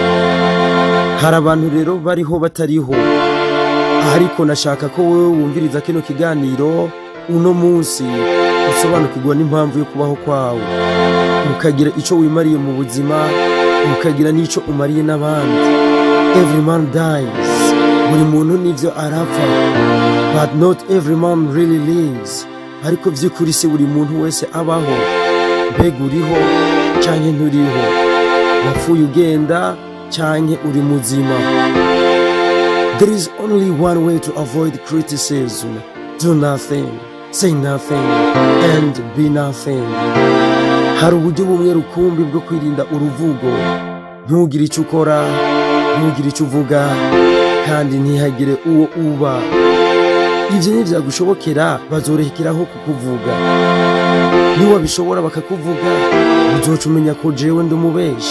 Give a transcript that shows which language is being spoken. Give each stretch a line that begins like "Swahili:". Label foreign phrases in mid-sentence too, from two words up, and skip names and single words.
Rundi: Hari abantu rero bariho batariho, ariko nashaka ko wewe wumviriza kino kiganiro uno munsi usobanukirwa n'impamvu yo kubaho kwawe, ukagira ico wimariye mu buzima, ukagira n'ico umariye n'abandi.
English: Every man dies,
Rundi: buri muntu nivyo arapfa,
English: but not every man really lives.
Rundi: Ariko vy'ukuri si buri muntu wese abaho. Mbega uriho canke nturiho, wapfuye ugenda canke uri muzima.
English: There is only one way to avoid criticism: do nothing, say nothing, and be nothing.
Rundi: Hari uburyo bumwe rukumbi bwo kwirinda uruvugo.
Kinyarwanda: Ntugire icyo ukora, ntugire icyo uvuga, kandi ntihagire uwo uba.
Rundi: Ivyo nivyagushobokera bazorekeraho kukuvuga. Niba bishobora bakakuvuga, uzoca umenya ko jewe ndumubeshi.